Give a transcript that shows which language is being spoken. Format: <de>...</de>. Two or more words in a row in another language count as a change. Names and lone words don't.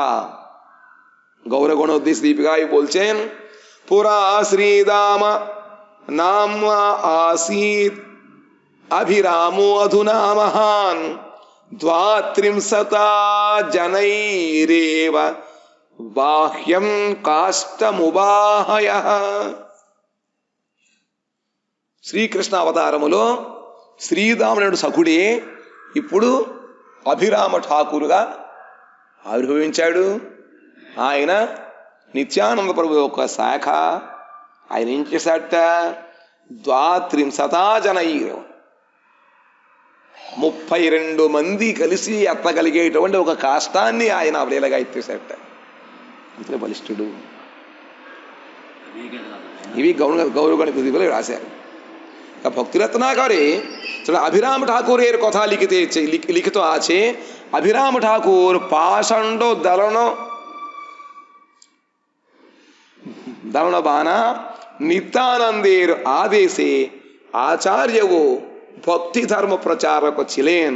<bn>গৌরগণ উদ্দেশ্য দীপিকায় বলছেন</bn> <sa>পুরা শ্রীদাম নাম আসিত অভিরামো অধুনা মহান, দ্বাত্রিংশতা জনৈরেব বাহ্যম కాష్టముబాహయ।</sa> <te>శ్రీకృష్ణ అవతారములో శ్రీరాముడు సఖుడే ఇప్పుడు అభిరామ ఠాకూరుగా ఆవిర్భవించాడు. ఆయన నిత్యానంద ప్రభు యొక్క శాఖ. ఆయన ఏం చేశాట?</te> <sa>ద్వాత్రింశతా జనైర్,</sa> <te>32 మంది కలిసి ఎత్తగలిగేటువంటి ఒక కాష్టాన్ని ఆయన అవలేలగా ఎత్తేశాట. అంతే బలిష్ఠుడు. ఇవి గౌరవగణ కృతిలో రాశారు।</te> <bn>ভক্তিরত্নাকরে অভিরাম ঠাকুরের কথা লিখিত আছে। অভিরাম ঠাকুর পাষণ্ড দলন বানা নিত্যানন্দের আদেশে আচার্য ও ভক্তি ধর্ম প্রচারক ছিলেন।</bn>